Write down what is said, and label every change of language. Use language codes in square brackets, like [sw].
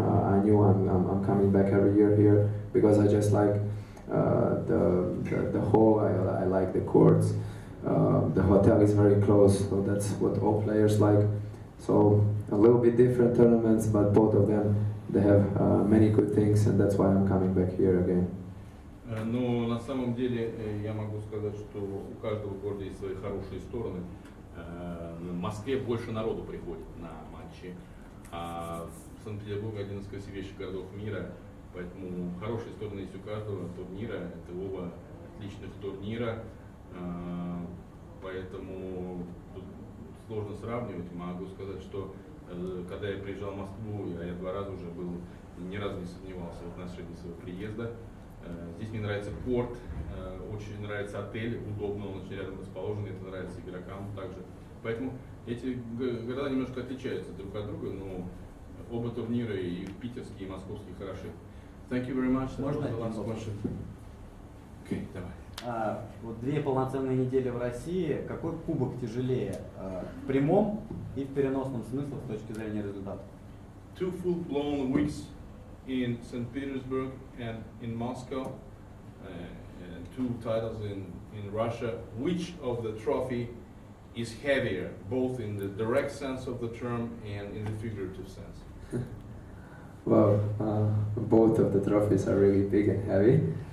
[en] I knew I'm coming back every year here because I just like the hall. I like the courts. The hotel is very close, so that's what all players like. So a little bit different tournaments, but both of them, they have many good things, and that's why I'm coming back here again. [ru] Но на самом деле я могу сказать, что у каждого города есть свои хорошие стороны. В Москве больше народу приходит на матчи, а Санкт-Петербург один из красивейших городов мира, поэтому хорошие стороны есть у каждого турнира. Это оба отличных турнира, поэтому тут сложно сравнивать. Могу сказать, что когда я приезжал в Москву, я 2 раза уже был, ни разу не сомневался в отношении своего приезда. Здесь мне нравится порт, очень нравится отель, удобно, он очень рядом расположен, это нравится игрокам также. Поэтому эти города немножко отличаются друг от друга, но оба турнира, и питерские, и московские, хороши. [en] Thank you very much. [ru] Можно один вопрос? Окей, давай. Вот 2 полноценные недели в России. Какой кубок тяжелее? В прямом и в переносном смысле с точки зрения результата? [en] 2 full-blown weeks in St. Petersburg and in Moscow, and 2 titles in Russia. Which of the trophy is heavier, both in the direct sense of the term and in the figurative sense? Well, both of the trophies are really big and heavy.